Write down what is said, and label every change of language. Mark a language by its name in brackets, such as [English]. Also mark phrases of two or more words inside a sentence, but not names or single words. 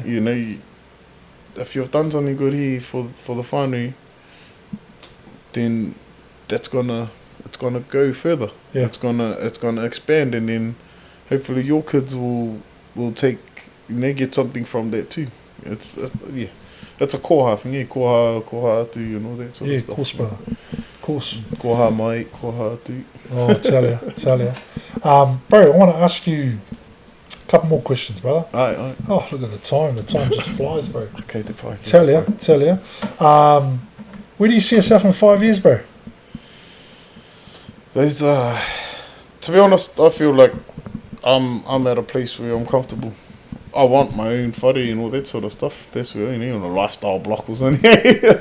[English] You know, if you've done something good here for the whānau, then it's gonna go further. Yeah. It's gonna expand, and then hopefully your kids will take, you know, get something from that too. It's a koha thing, [Māori] koha atu [English] and all that sort of stuff. Of course, brother. Of course. [Māori] Koha mai, koha atu. [English] Oh, tell ya. Bro, I want to ask you a couple more questions, brother. Aye. Oh, look at the time. The time just flies, bro. [Māori] Okay, te pai. [English] Tell ya. Where do you see yourself in 5 years, bro? Those to be honest, I feel like I'm at a place where I'm comfortable. I want my own whare and all that sort of stuff. That's where, you know, the lifestyle block was in here.